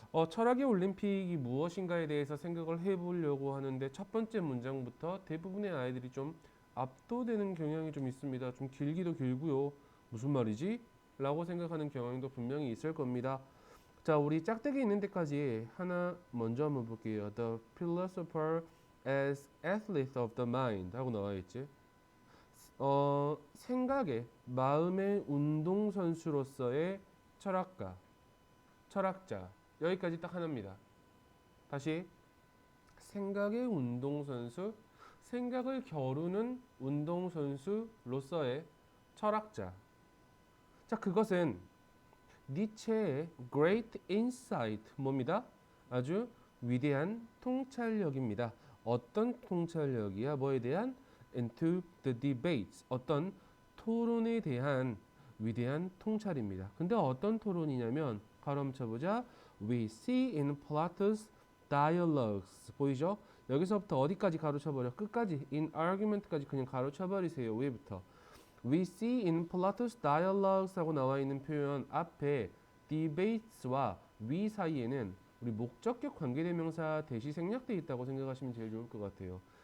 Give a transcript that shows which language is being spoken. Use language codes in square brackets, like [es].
[ko] 철학의 올림픽이 무엇인가에 대해서 생각을 해보려고 하는데 첫 번째 문장부터 대부분의 아이들이 좀 압도되는 경향이 좀 있습니다. 좀 길기도 길고요. 무슨 말이지? 라고 생각하는 경향도 분명히 있을 겁니다. 자, 우리 짝대기 있는 데까지 하나 먼저 한번 볼게요. [en] The philosopher as athlete of the mind [ko] 하고 나와 있지. 생각의 마음의 운동선수로서의 철학자 여기까지 딱 하나입니다. 다시 생각의 운동선수, 생각을 겨루는 운동선수로서의 철학자. 자, 그것은 니체의 Great Insight 뭡니다? 아주 위대한 통찰력입니다. 어떤 통찰력이야? 뭐에 대한? [en] Into the debates. [ko] 어떤 토론에 대한 위대한 통찰입니다. 근데 어떤 토론이냐면 가로 쳐보자. [en] We see in Plato's dialogues. [ko] 보이죠? 여기서부터 어디까지 가로쳐버려? 끝까지 [en] in argument [ko] 까지 그냥 가로쳐버리세요. 위부터. [en] We see in Plato's dialogues [ko] 하고 나와 있는 표현 앞에 debates와 we 사이에는 우리 목적격 관계대명사 대시 생략되어 있다고 생각하시면 제일 좋을 것 같아요.